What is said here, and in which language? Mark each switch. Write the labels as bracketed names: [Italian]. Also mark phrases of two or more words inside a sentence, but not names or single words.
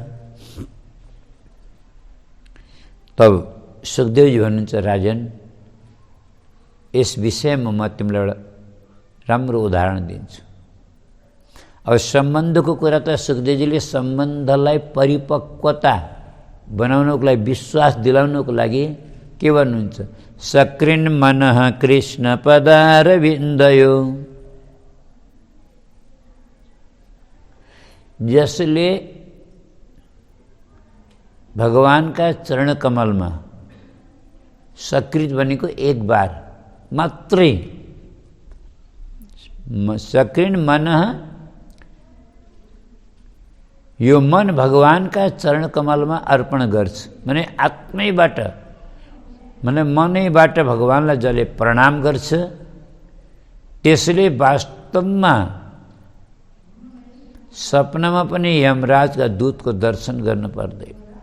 [Nepali] तब सुखदेवजी भन्नुहुन्छ, राजन यस विषयमा म तिमीलाई एउटा राम्रो उदाहरण दिन्छु। अब सम्बन्धको कुरा त सुखदेवजीले सम्बन्धलाई परिपक्वता बनाउनको लागि, विश्वास दिलाउनको लागि के भन्नुहुन्छ, [Sanskrit] सकृन् मनः कृष्ण पदारविन्दयो। [Nepali] जसले भगवानका चरण कमलमा सकृत भनेको एक बार मात्रै, [Sanskrit] सकृन् मनः, [Nepali] यो मन भगवानका चरण कमलमा अर्पण गर्छ भने आत्मैबाट, माने मनैबाट भगवानलाई जसले प्रणाम गर्छ त्यसले वास्तवमा सपनामा पनि यमराजका दूतको दर्शन गर्न पर्दैन।